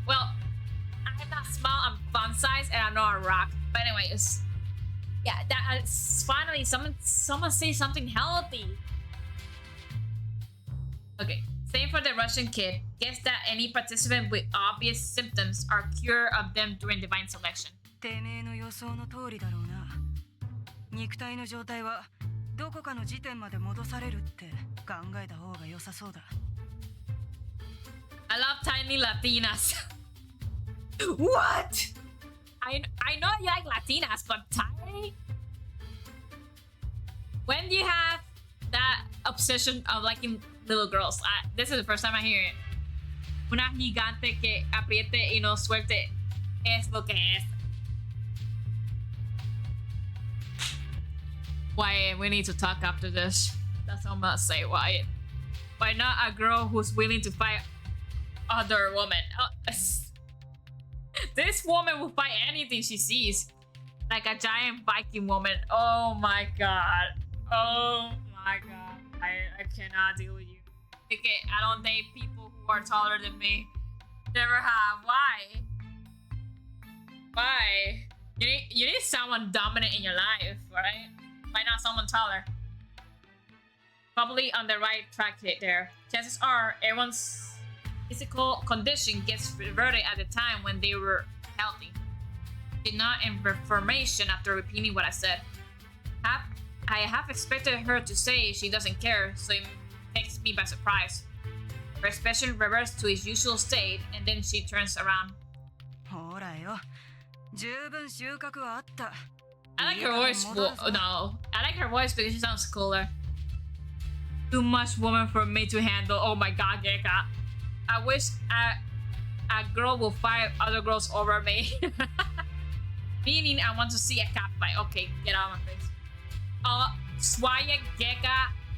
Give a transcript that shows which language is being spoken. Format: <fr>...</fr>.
<en>Well, I'm not small, I'm fun size, and I know I rock. But anyways. Yeah, that's finally someone say something healthy. Okay, same for the Russian kid. Guess that any participant with obvious symptoms are cured of them during divine selection.</en> <ja>てめえの予想の通りだろうな。肉体の状態はどこかの時点まで戻されるって考えた方が良さそうだ。</ja> <en>I love tiny Latinas. What? I know you like Latinas, but tiny? When do you have that obsession of liking little girls? This is the first time I hear it.</en> <es>Una gigante que apriete y no suelte es lo que es.</es> <en>Wyatt, we need to talk after this. That's all I'm gonna say, Wyatt. Why not a girl who's willing to fight other women? This woman will fight anything she sees. Like a giant Viking woman. Oh my god. Oh my god. I cannot deal with you. Okay, I don't date people who are taller than me. Never have. Why? Why? You need someone dominant in your life, right? Why not someone taller? Probably on the right track there. Chances are everyone's physical condition gets reverted at the time when they were healthy. Did not information after repeating what I said. I have expected her to say she doesn't care, so it takes me by surprise. Her expression reverts to its usual state, and then she turns around.</en> <ja>ほらよ、十分収穫はあった。</ja> <en>I like her voice. No, I like her voice because she sounds cooler. Too much woman for me to handle. Oh my god, Geka. I wish a girl will fight other girls over me. Meaning, I want to see a cat fight. Okay, get out of my face. Swaya, Geka.</en>